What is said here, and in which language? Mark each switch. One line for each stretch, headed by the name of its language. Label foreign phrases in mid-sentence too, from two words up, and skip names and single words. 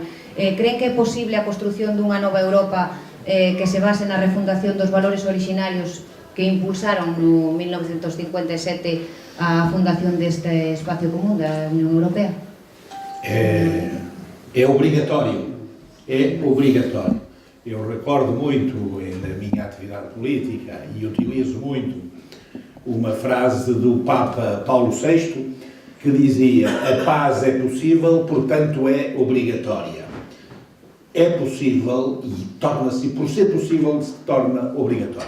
Galician: Creen que é posible a construción dunha nova Europa que se base na refundación dos valores orixinarios que impulsaron no 1957 a fundación deste espacio común da Unión Europea?
Portuguese: É obrigatório. Eu recordo muito da minha atividade política e utilizo muito uma frase do Papa Paulo VI que dizia: a paz é possível, portanto é obrigatória. É possível e torna-se, por ser possível, se torna obrigatório.